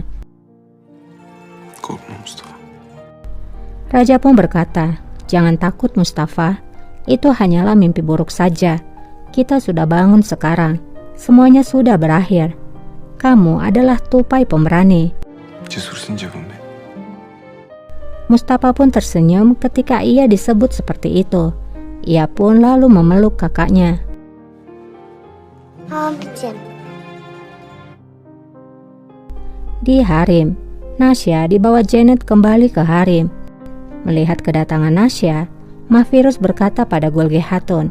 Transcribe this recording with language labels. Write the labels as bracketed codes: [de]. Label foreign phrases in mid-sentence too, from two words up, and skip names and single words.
[tr] Korkma Mustafa. [id] Raja pun berkata, "Jangan takut Mustafa, itu hanyalah mimpi buruk saja. Kita sudah bangun sekarang, semuanya sudah berakhir. Kamu adalah tupai pemberani." [tr] Cesursun canım benim. [id] Mustafa pun tersenyum ketika ia disebut seperti itu. Ia pun lalu memeluk kakaknya. Di harem, Nasya dibawa Janet kembali ke harem. Melihat kedatangan Nasya, Mahfiruz berkata pada Golge Hatun,